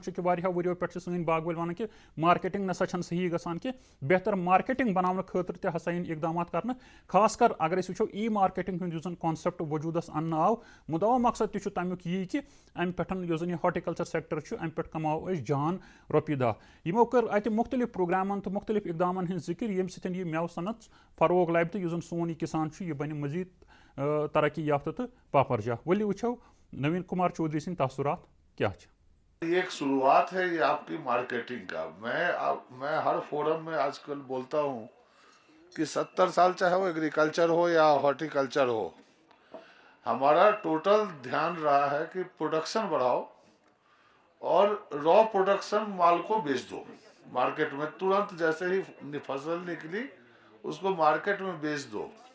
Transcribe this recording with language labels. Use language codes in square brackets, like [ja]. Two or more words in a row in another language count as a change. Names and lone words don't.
[ks] چھِ کہِ واریاہو ؤرِیو پٮ۪ٹھ چھِ سٲنۍ باغ وٲلۍ ونان کہِ مارکیٹنگ نسا چھنہٕ صحیح گژھان کینٛہہ بہتر مارکیٹنگ بناونہٕ خٲطرٕ تہِ ہسا یِن اقدامات کرنہٕ خاص کر اگر أسۍ وٕچھو ای مارکیٹنگ ہُنٛد یُس زن کانسیپٹ وجوٗدس اننہٕ آو مُدعا مقصد تہِ چھُ تمیُک یی کہِ امہِ پٮ۪ٹھ یُس زن یہِ [en] horticulture sector [ks] چھُ امہِ پٮ۪ٹھ کماوو أسۍ جان رۄپیہِ دہ یِمو کٔر اتہِ مختلف پروگرامن تہٕ مختلف اقدامن ہٕنٛز ذِکر ییٚمہِ سۭتۍ یہِ مٮ۪وٕ صنعت فروغ لبہِ تہٕ یُس زن سون یہِ کسان چھُ یہِ بنہِ مزیٖد ترقی یافتہٕ تہٕ پاپرجا ؤلِو وٕچھو نویٖن کُمار چودھری سٕنٛدۍ تاثرات کیٛاہ چھِ [ur] یہ ایک شروعات ہے یہ آپ کی مارکیٹنگ کا میں ہر فورم میں آج کل بولتا ہوں کہ 70 سال چاہے وہ ایگریکلچر ہو یا ہارٹیکلچر ہو ہمارا ٹوٹل دھیان رہا ہے کہ پروڈکشن بڑھاؤ اور [en] raw production [ur] مال کو بیچ دو مارکیٹ میں ترنت جیسے ہی فصل نکلی اس کو مارکیٹ میں بیچ دو